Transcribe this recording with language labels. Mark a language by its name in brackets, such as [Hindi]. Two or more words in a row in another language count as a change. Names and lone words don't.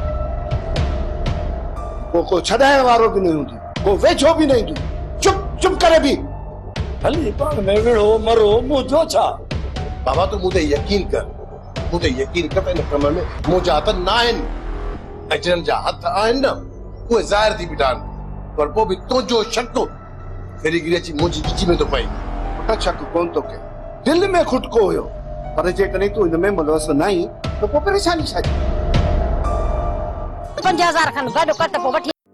[Sindhi] को छॾाइण वारो बि न हूंदो, को वेझो बि न ईंदो। चुप चुप करे बि हली पाण में विढ़ो मरो, मुंहिंजो छा? बाबा तूं मूं ते यकीन कर, मूं ते यकीन कर, इन कम में मुंहिंजा हथ न आहिनि, ऐं जिन्हनि जा हथ आहिनि न उहे ज़ाहिर थी बीठा आहिनि, पर पोइ बि तुंहिंजो शक फेरी गिरी अची मुंहिंजी गिची में थो पई। पुट शक कोन थो कयो, दिलि में खुटको हुयो, पर जेकॾहिं तूं हिन में मुलवस न आहीं त पोइ परेशानी छा? 50,000 खन गॾु कट पोइ वठी।